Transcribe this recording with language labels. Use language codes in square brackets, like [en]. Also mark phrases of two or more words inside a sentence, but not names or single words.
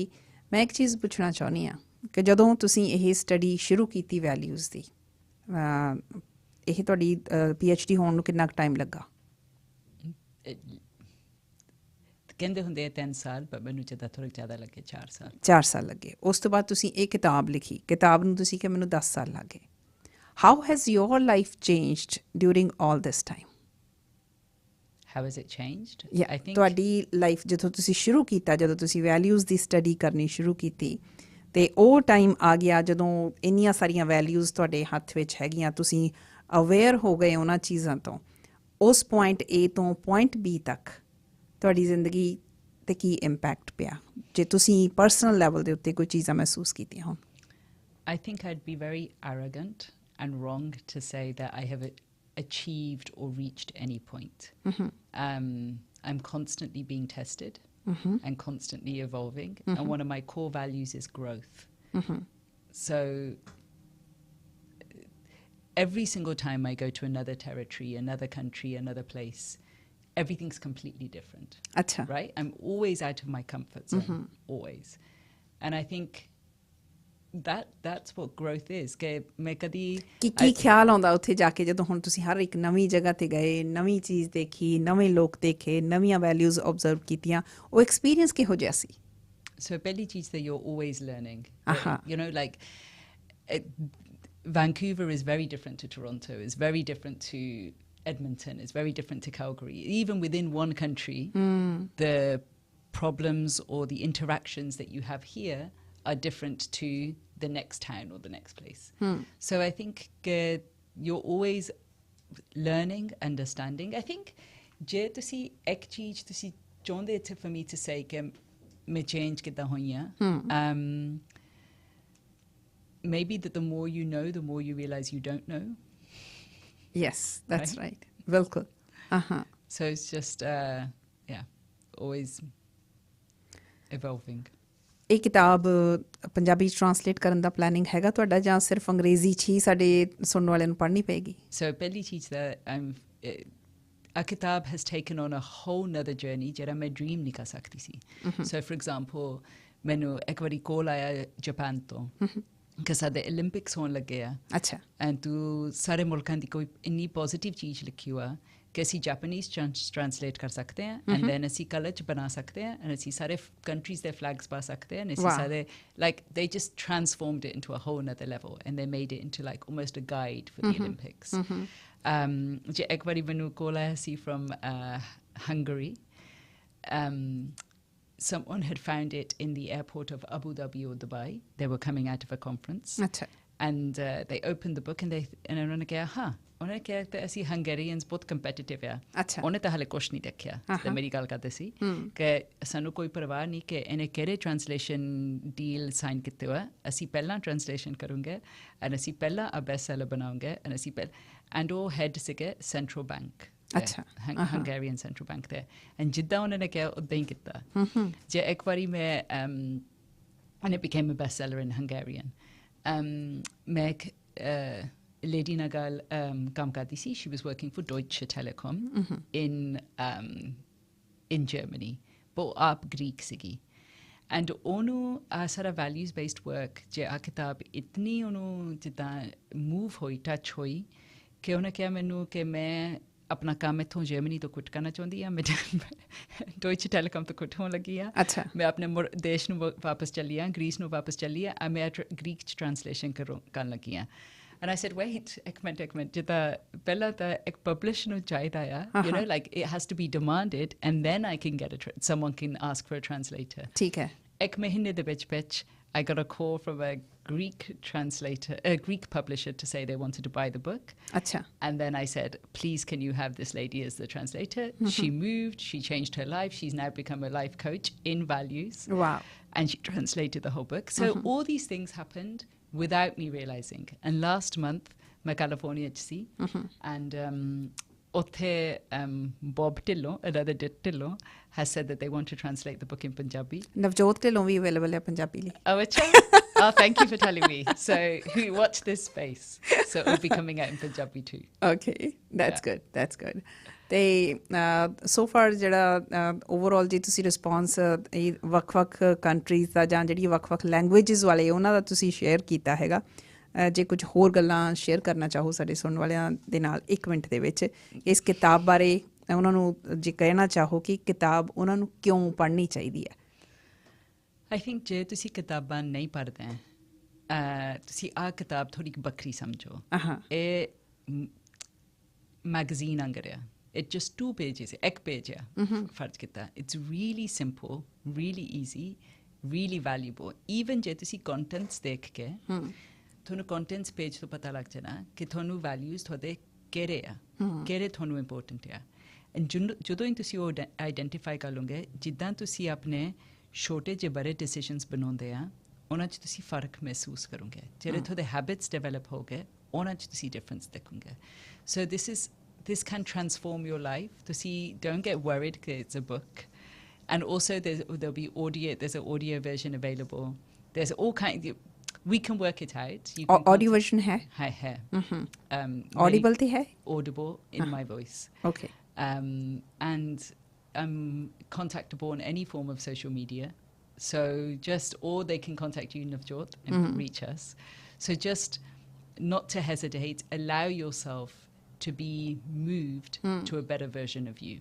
[pa] ਮੈਂ ਇੱਕ ਚੀਜ਼ ਪੁੱਛਣਾ ਚਾਹੁੰਦੀ ਹਾਂ ਕਿ ਜਦੋਂ ਤੁਸੀਂ ਇਹ ਸਟੱਡੀ ਸ਼ੁਰੂ ਕੀਤੀ ਵੈਲਿਊਜ਼ ਦੀ, ਇਹ ਤੁਹਾਡੀ PhD ਹੋਣ ਨੂੰ ਕਿੰਨਾ ਕੁ ਟਾਈਮ ਲੱਗਾ? ਕਹਿੰਦੇ ਹੁੰਦੇ ਆ 3 ਸਾਲ, ਪਰ ਮੈਨੂੰ ਜਿੱਦਾਂ ਥੋੜ੍ਹਾ ਜ਼ਿਆਦਾ ਲੱਗੇ 4 ਸਾਲ। 4 ਸਾਲ ਲੱਗੇ। ਉਸ ਤੋਂ ਬਾਅਦ ਤੁਸੀਂ ਇਹ ਕਿਤਾਬ ਲਿਖੀ, ਕਿਤਾਬ ਨੂੰ ਤੁਸੀਂ ਕਿ ਮੈਨੂੰ 10 ਸਾਲ ਲੱਗ ਗਏ। [en] How has your life changed during all this time? How has it changed? I think [pa] ਤੁਹਾਡੀ ਲਾਈਫ ਜਦੋਂ ਤੁਸੀਂ ਸ਼ੁਰੂ ਕੀਤਾ, ਜਦੋਂ ਤੁਸੀਂ ਵੈਲਿਊਜ਼ ਦੀ ਸਟੱਡੀ ਕਰਨੀ ਸ਼ੁਰੂ ਕੀਤੀ, ਤੇ ਉਹ ਟਾਈਮ ਆ ਗਿਆ ਜਦੋਂ ਇੰਨੀਆਂ ਸਾਰੀਆਂ ਵੈਲਿਊਜ਼ ਤੁਹਾਡੇ ਹੱਥ ਵਿੱਚ ਹੈਗੀਆਂ, ਤੁਸੀਂ ਅਵੇਅਰ ਹੋ ਗਏ ਉਹਨਾਂ ਚੀਜ਼ਾਂ ਤੋਂ, ਉਸ ਪੁਆਇੰਟ A ਤੋਂ ਪੁਆਇੰਟ B ਤੱਕ ਤੁਹਾਡੀ ਜ਼ਿੰਦਗੀ 'ਤੇ ਕੀ ਇੰਪੈਕਟ ਪਿਆ, ਜੇ ਤੁਸੀਂ [en] personal level [pa] ਦੇ ਉੱਤੇ ਕੋਈ ਚੀਜ਼ਾਂ ਮਹਿਸੂਸ ਕੀਤੀਆਂ ਹੋਣ? [en] I think I'd be very arrogant and wrong to say that I have achieved or reached any point. I'm constantly being tested and constantly evolving, and one of my core values is growth. So every single time I go to another territory, another country, another place, everything's completely different. Right? I'm always out of my comfort zone, always. And I think that's what growth is. [pa] ਕਿ ਮੈਂ ਕਦੀ ਕੀ ਖਿਆਲ ਆਉਂਦਾ ਉੱਥੇ ਜਾ ਕੇ ਜਦੋਂ ਹੁਣ ਤੁਸੀਂ ਹਰ ਇੱਕ ਨਵੀਂ ਜਗ੍ਹਾ 'ਤੇ ਗਏ, ਨਵੀਂ ਚੀਜ਼ ਦੇਖੀ, ਨਵੇਂ ਲੋਕ ਦੇਖੇ, ਨਵੀਆਂ ਵੈਲਿਊਜ਼ ਓਬਜ਼ਰਵ ਕੀਤੀਆਂ, ਉਹ ਐਕਸਪੀਰੀਅੰਸ ਕਿਹੋ ਜਿਹਾ ਸੀ? ਸੋ ਪਹਿਲੀ ਚੀਜ਼ ਤਾਂ [en] you're always learning. You know, like Vancouver is very different to Toronto, is very different to Edmonton, is very different to Calgary. Even within one country, the problems or the interactions that you have here are different to the next town or the next place. So I think you're always learning, understanding. I think [pa] ਜੇ ਤੁਸੀਂ ਇੱਕ ਚੀਜ਼ ਤੁਸੀਂ ਚਾਹੁੰਦੇ ਇੱਥੇ [en] for me to say [pa] ਕਿ ਮੈਂ change ਕਿੱਦਾਂ ਹੋਈ ਆ, [en] maybe that the more you know, the more you realize you don't know. Yes, that's right. Bilkul. So it's just always evolving. [pa] ਇਹ ਕਿਤਾਬ ਪੰਜਾਬੀ 'ਚ ਟਰਾਂਸਲੇਟ ਕਰਨ ਦਾ ਪਲੈਨਿੰਗ ਹੈਗਾ ਤੁਹਾਡਾ, ਜਾਂ ਸਿਰਫ ਅੰਗਰੇਜ਼ੀ 'ਚ ਹੀ ਸਾਡੇ ਸੁਣਨ ਵਾਲਿਆਂ ਨੂੰ ਪੜ੍ਹਨੀ ਪਏਗੀ? ਸੋ ਪਹਿਲੀ ਚੀਜ਼ ਤਾਂ [en] a kitab has taken on a whole nother journey [pa] ਜਿਹੜਾ ਮੈਂ ਡ੍ਰੀਮ ਨਹੀਂ ਕਰ ਸਕਦੀ ਸੀ। [en] So for example [pa] ਮੈਨੂੰ ਇੱਕ ਵਾਰੀ ਕੋਲ ਆਇਆ ਜਾਪਾਨ ਤੋਂ ਕਿ ਸਾਡੇ ਓਲੰਪਿਕਸ ਹੋਣ ਲੱਗੇ ਆ, ਐਂਡ ਤੂੰ ਸਾਰੇ ਮੁਲਕਾਂ ਦੀ ਕੋਈ ਇੰਨੀ ਪੋਜ਼ੀਟਿਵ ਚੀਜ਼ ਲਿਖੀ ਹੋਆ ਕਿ ਅਸੀਂ [en] Japanese translate [pa] ਕਰ ਸਕਦੇ ਹਾਂ, [en] and then [pa] ਅਸੀਂ ਕਲਰ 'ਚ ਬਣਾ ਸਕਦੇ ਹਾਂ, ਐਂਡ ਅਸੀਂ ਸਾਰੇ ਕੰਟਰੀਜ਼ ਦੇ ਫਲੈਗਸ ਪਾ ਸਕਦੇ ਹਾਂ, ਐਂਡ ਅਸੀਂ ਸਾਰੇ [en] like they just transformed it into a whole another level, and they made it into like almost a guide for the Olympics. [pa] ਜੇ ਇੱਕ ਵਾਰੀ ਮੈਨੂੰ ਕੋਲ ਆਇਆ ਸੀ ਫਰੋਮ Hungary. [en] Someone had found it in the airport of Abu Dhabi or Dubai. They were coming out of a conference. And they opened the book and [pa] ਉਹਨਾਂ ਨੇ ਕਿਹਾ ਉਹਨਾਂ ਨੇ ਕਿਹਾ ਕਿ ਅਸੀਂ ਹੰਗੇਰੀਅਨਸ ਬਹੁਤ ਕੰਪੀਟੀਟਿਵ ਆ। ਉਹਨੇ ਤਾਂ ਹਾਲੇ ਕੁਛ ਨਹੀਂ ਦੇਖਿਆ, ਤੇ ਮੇਰੀ ਗੱਲ ਕਰਦੇ ਸੀ ਕਿ ਸਾਨੂੰ ਕੋਈ ਪਰਵਾਹ ਨਹੀਂ ਕਿ ਇਹਨੇ ਕਿਹੜੇ [en] translation deal [pa] ਸਾਈਨ ਕੀਤੇ ਹੋਇਆ, ਅਸੀਂ ਪਹਿਲਾਂ ਟਰਾਂਸਲੇਸ਼ਨ ਕਰੂੰਗੇ ਐਂਡ ਅਸੀਂ ਪਹਿਲਾਂ ਆ [en] best seller [pa] ਬਣਾਉਂਗੇ, ਐਂਡ ਉਹ ਹੈਡ ਸੀਗੇ [en] central bank, Hungarian central bank [pa] ਤੇ, ਐਂਡ ਜਿੱਦਾਂ ਉਹਨਾਂ ਨੇ ਕਿਹਾ ਉੱਦਾਂ ਹੀ ਕੀਤਾ। ਜੇ ਇੱਕ ਵਾਰੀ ਮੈਂ [en] and it became a bestseller in Hungarian. [pa] ਮੈਂ ਇੱਕ lady ਨਾਲ ਗੱਲ ਕੰਮ ਕਰਦੀ ਸੀ, [en] she was working for Deutsche Telekom in Germany, but [pa] ਉਹ ਆਪ ਗ੍ਰੀਕ ਸੀਗੀ, ਐਂਡ ਉਹਨੂੰ ਆ ਸਾਰਾ [en] values based work [pa] ਜੇ ਆ ਕਿਤਾਬ ਇਤਨੀ ਉਹਨੂੰ ਜਿੱਦਾਂ ਮੂਵ ਹੋਈ, ਟੱਚ ਹੋਈ ਕਿ ਉਹਨੇ ਕਿਹਾ ਮੈਨੂੰ ਕਿ ਮੈਂ ਆਪਣਾ ਕੰਮ ਇੱਥੋਂ ਜਰਮਨੀ ਤੋਂ ਕੁਇਟ ਕਰਨਾ ਚਾਹੁੰਦੀ ਹਾਂ, ਮੈਂ ਡੋਇਚੇ ਟੈਲੀਕਾਮ ਤੋਂ ਕੁਇਟ ਹੋਣ ਲੱਗੀ ਆ, ਮੈਂ ਆਪਣੇ ਦੇਸ਼ ਨੂੰ ਵਾਪਸ ਚੱਲੀ ਹਾਂ, ਗ੍ਰੀਸ ਨੂੰ ਵਾਪਸ ਚੱਲੀ ਆ, ਮੈਂ ਗ੍ਰੀਕ 'ਚ ਟਰਾਂਸਲੇਸ਼ਨ ਕਰਨ ਲੱਗੀ ਹਾਂ। [en] And I said, wait, [pa] ਇੱਕ ਮਿੰਟ, ਜਿੱਦਾਂ ਪਹਿਲਾਂ ਤਾਂ ਇੱਕ ਪਬਲਿਸ਼ ਨੂੰ ਚਾਹੀਦਾ ਆ, [en] you know, like it has to be demanded and then I can get someone can ask for a translator. [pa] ਠੀਕ ਹੈ। ਇੱਕ ਮਹੀਨੇ ਦੇ ਵਿੱਚ [en] I got a call from a Greek publisher to say they wanted to buy the book. [pa] Acha. [en] And then I said, please, can you have this lady as the translator? She moved, she changed her life. She's now become a life coach in values. Wow. And she translated the whole book. So all these things happened without me realizing. And last month, [pa] मैं California च सी. [en] And ਉੱਥੇ Bob Dhillon, another Dhillon, has said that they want to translate the book in Punjabi. [pa] Navjot Dhillon ਵੀ available ਹੈ ਪੰਜਾਬੀ ਲਈ. Oh, ਅੱਛਾ. [en] Oh, thank you for telling me. So watch this space. So it will be coming out in Punjabi too. Okay, that's good. That's good. [pa] ਤੇ [en] so far [pa] ਜਿਹੜਾ ਓਵਰਆਲ ਜੇ ਤੁਸੀਂ ਰਿਸਪੌਂਸ ਵੱਖ-ਵੱਖ ਕੰਟਰੀਜ਼ ਦਾ ਜਾਂ ਜਿਹੜੀ ਵੱਖ-ਵੱਖ ਲੈਂਗੁਏਜਸ ਵਾਲੇ ਉਹਨਾਂ ਦਾ ਤੁਸੀਂ ਸ਼ੇਅਰ ਕੀਤਾ ਹੈਗਾ, ਜੇ ਕੁਝ ਹੋਰ ਗੱਲਾਂ ਸ਼ੇਅਰ ਕਰਨਾ ਚਾਹੋ ਸਾਡੇ ਸੁਣਨ ਵਾਲਿਆਂ ਦੇ ਨਾਲ 1 ਮਿੰਟ ਦੇ ਵਿੱਚ ਇਸ ਕਿਤਾਬ ਬਾਰੇ ਉਹਨਾਂ ਨੂੰ ਜੇ ਕਹਿਣਾ ਚਾਹੋ ਕਿ ਕਿਤਾਬ ਉਹਨਾਂ ਨੂੰ ਕਿਉਂ ਪੜ੍ਹਨੀ ਚਾਹੀਦੀ ਹੈ? [en] I think [pa] ਜੇ ਤੁਸੀਂ ਕਿਤਾਬਾਂ ਨਹੀਂ ਪੜ੍ਹਦੇ ਤੁਸੀਂ ਆਹ ਕਿਤਾਬ ਥੋੜ੍ਹੀ ਵੱਖਰੀ ਸਮਝੋ. ਇਹ ਮੈਗਜ਼ੀਨ ਅੰਗਰ ਆ. [en] It's just 2 pages, [pa] ਇੱਕ ਪੇਜ ਆ ਫਰਜ਼ ਕੀਤਾ. [en] It's really simple, really easy, really valuable. [pa] Even ਜੇ ਤੁਸੀਂ contents ਦੇਖ ਕੇ ਤੁਹਾਨੂੰ contents ਪੇਜ ਤੋਂ ਪਤਾ ਲੱਗ ਜਾਣਾ ਕਿ ਤੁਹਾਨੂੰ values ਤੁਹਾਡੇ ਕਿਹੜੇ ਆ, ਕਿਹੜੇ ਤੁਹਾਨੂੰ important ਆ. ਜਦੋਂ ਹੀ ਤੁਸੀਂ ਉਹ ਆਈਡੈਂਟੀਫਾਈ ਕਰ ਲਓਗੇ, ਜਿੱਦਾਂ ਤੁਸੀਂ ਆਪਣੇ ਛੋਟੇ ਜਿਹੇ ਬੜੇ ਡਿਸੀਜ਼ਨਸ ਬਣਾਉਂਦੇ ਆ ਉਹਨਾਂ 'ਚ ਤੁਸੀਂ ਫਰਕ ਮਹਿਸੂਸ ਕਰੋਗੇ. ਜਿਹੜੇ ਤੁਹਾਡੇ [en] habits develop [pa] ਹੋ ਗਏ ਉਹਨਾਂ 'ਚ ਤੁਸੀਂ ਡਿਫਰੈਂਸ ਦੇਖੋਗੇ. [en] ਸੋ this can transform your life. ਤੁਸੀਂ don't get worried because it's a book. And also there'll be there's an audio version available. There's all kinds we can work it out. Audio version hai? [pa] Hai. Audible ਤੇ ਹੈ? [en] Audible in my voice. Okay. And contactable on any form of social media. So or they can contact you, Navjot, and reach us. So just not to hesitate, allow yourself to be moved to a better version of you.